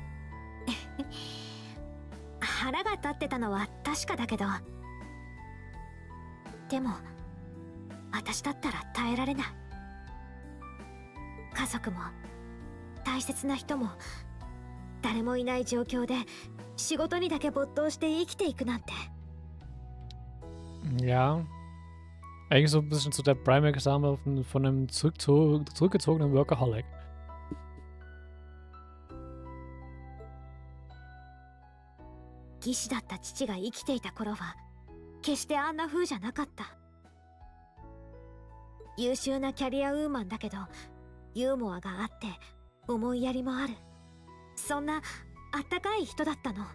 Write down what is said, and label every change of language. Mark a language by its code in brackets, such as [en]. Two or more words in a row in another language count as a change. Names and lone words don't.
[ja] 腹が立ってたのは確かだけど、でも私だったら耐えられない。家族も大切な人も誰もいない状況で仕事にだけ没頭して生きていくなんて。 [de] Ja. Eigentlich so ein bisschen zu der Prime-Examen von einem zurückgezogenen Workaholic. [ja] 技師だった父が生きていた頃は決してあんな風じゃなかった。優秀なキャリアウーマンだけどユーモアがあって思いやりもある、そんなあったかい人だったの。